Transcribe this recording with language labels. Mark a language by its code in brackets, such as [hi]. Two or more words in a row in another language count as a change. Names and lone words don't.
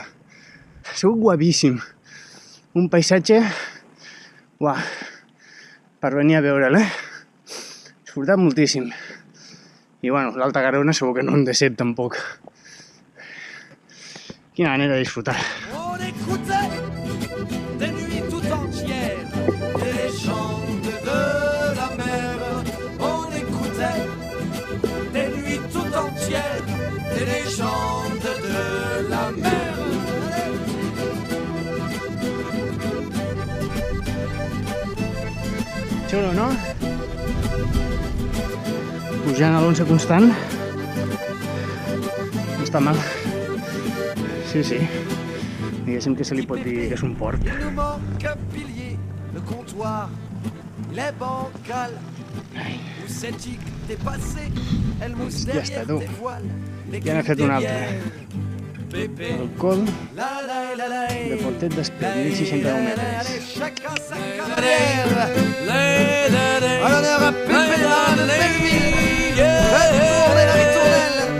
[ca] Ha sigut guapíssim. Un paisatge, per venir a veure'l, He disfrutat moltíssim. I bueno, l'Alta Garona segur que no em decep tampoc. Quina manera de disfrutar. [fr] On écoutait des nuits tout entières des légendes de la mer. On écoutait des nuits tout entières des légendes de la mer. [ca] Xulo, no? Pujant a l'11 constant. No està mal. Sí. Diguéssim que se li pot dir que és un port. [fr] Il nous manque un pilier, le comptoir, il est bancal. Où cette dépassée, elle mousse derrière tes voiles. [ca] Ja n'he fet un altre. El col de Portet d'Espet, 1069 metres. [fr] Chacun sa carrière. À l'honneur à Pépé dans le Belleville. Retournez la ritournelle.